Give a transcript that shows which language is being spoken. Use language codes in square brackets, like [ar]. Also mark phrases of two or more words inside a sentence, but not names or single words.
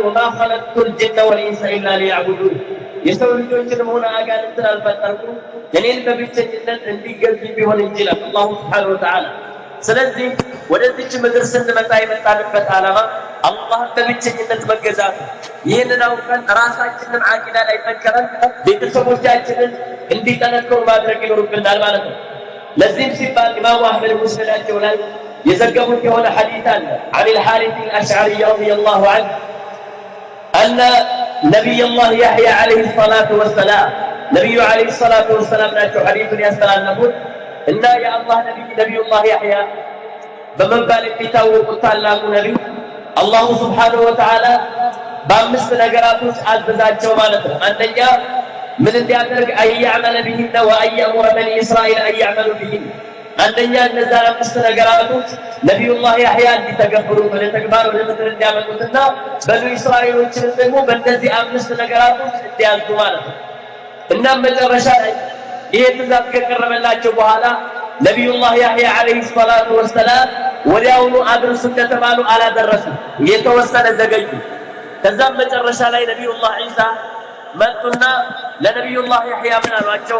[ar] وما خلقت الجن والإنس إلا ليعبدون [am] የሰው ልጆችንም ሆነ አጋንንትን አልፈጠርኩም እኔን በብቸኝነት እንዲገዙ ቢሆን እንጂ ይላል [ar] الله سبحانه وتعالى። [am] ስለዚህ ወደዚች ምድር ስንመጣ የመጣንበት ዓላማ አላህን በብቸኝነት መገዛት። ይህንን አውቀን ራሳችንን ዓቂዳ ላይ ጠንክረን ቤተሰቦቻችንን እንዲጠነክሩ ማድረግ ይኖርብናል ማለት ነው። ለዚህም ሲባል ኢማሙ አሕመድ ሙስነዳቸው ላይ የዘገቡት የሆነ ሐዲስ አለ [ar] عن الحارث الأشعري رضي الله عنه أن نبي الله يحيى عليه الصلاة والسلام نبي عليه الصلاة والسلام [am] ናቸው ሐዲሱን ያስተላለፉት እና የአላህ ነቢይ الله يحيى በመባል የሚታወቁት ታላቁ ነቢይ [ar] الله سبحانه وتعالى [am] በአምስት ነገራቶች አዘዛቸው ማለት ነው። አንደኛ ምን እንዲያደርግ [ar] أن يعمل بهن ويأمر بني إسرائيل أن يعملوا بهن [am] አንደኛ እነዛ አምስት ነገራቶች ነቢዩላህ ያሕያ እንዲተገብሩ ወደ ተግባር ወደ ምድር እንዲያመጡትና በኑ እስራኤሎችንም ደግሞ በእነዚህ አምስት ነገራቶች እንዲያዙ ማለት ነው። እናም መጨረሻ ላይ ይሄ ትእዛዝ ከቀረበላቸው በኋላ ነቢዩላህ ያሕያ [ar] عليه الصلاة والسلام [am] ወዲያውኑ አድርሱ እንደተባሉ አላደረሱም፣ የተወሰነ ዘገዩ። ከዛም መጨረሻ ላይ ነቢዩላህ ዒሳ መጡና ለነቢዩላህ ያሕያ ምን አሏቸው?